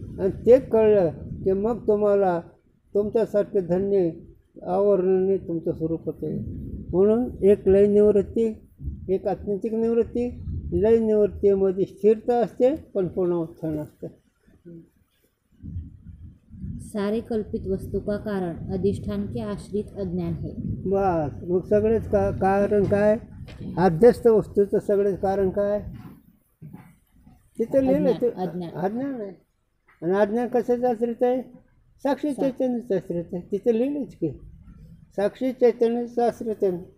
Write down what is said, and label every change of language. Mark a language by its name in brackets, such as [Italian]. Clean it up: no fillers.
[Marathi] आणि ते कळलं की मग तुम्हाला तुमच्यासारखे धन्य आवरणाने तुमचं स्वरूप होते. म्हणून एक लय निवृत्ती, एक आत्यंतिक निवृत्ती. लय निवृत्तीमध्ये स्थिरता असते पण पुन्हा उत्थान असते. [Hindi] सारे कल्पित वस्तू का कारण अधिष्ठान के आश्रित अज्ञान है. [Marathi] बस मग सगळेच कारण काय? अध्यस्त वस्तूचं सगळेच कारण काय? तिथं लिहिलं ते अज्ञान आहे. आणि अज्ञान कशाचं आश्रित आहे? साक्षी चैतन्याचं आश्रित आहे. तिथं लिहिलंच की साक्षी चैतन्याचं आश्रित आहे.